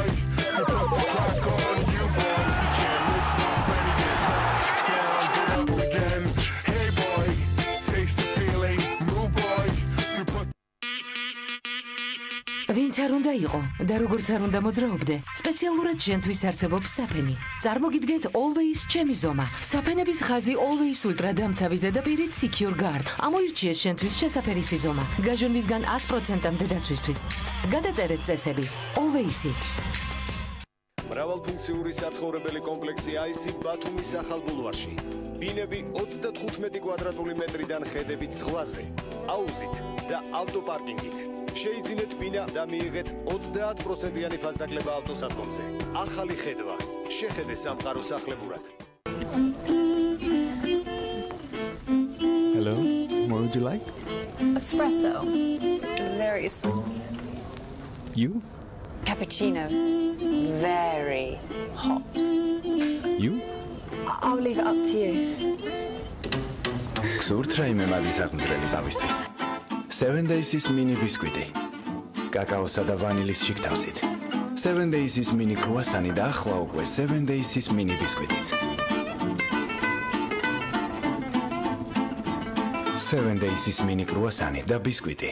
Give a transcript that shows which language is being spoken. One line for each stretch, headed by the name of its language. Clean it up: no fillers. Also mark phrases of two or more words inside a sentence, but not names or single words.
English: You put the clock on you boy. You can't miss no ready get knocked down, get up again. Hey boy, taste the feeling, move boy. You put
Georgian: ვინც არ უნდა იყო და როგორც არ უნდა მოძრაობდე, სპეციალურად შენთვის არსებობს საფენი. წარმოგიდგენთ Always ჩემი ზომა. საფენების ხაზი Always Ultra დამცავი ზედაპირით Secure Guard. ამოირჩიეს შენთვის შესაფერისი ზომა. გაჟონვისგან 100%-მდე დაცვისთვის. გადაწერეთ წესები. Always-ი. მრავალფუნქციური საცხოვრებელი კომპლექსი აისი ბათუმის ახალ ბულვარში. ბინები 35 კვადრატული მეტრიდან ხედებით ზღვაზე, აუზით და ავტოპარკინგით. შეიძინეთ ბინა და მიიღეთ 30%-იანი ფასდაკლება ავტოსადგომზე. ახალი ხედვა. შეხედე სამყარო სახლებურად.
English: Hello, what would you like? Espresso. Very smooth. You? Cappuccino. Very hot. You? I'll leave it up to you.
Georgian: გსურთ რაიმე მადის აღმძრელი ყავისთვის? 7 Days-ის mini ბისკვიტი. კაკაოსა და ვანილის შიგთავსით. 7 Days-ის mini კრუასანი და ახლა უკვე 7 Days-ის mini ბისკვიტიც. 7 Days-ის mini კრუასანი და ბისკვიტი.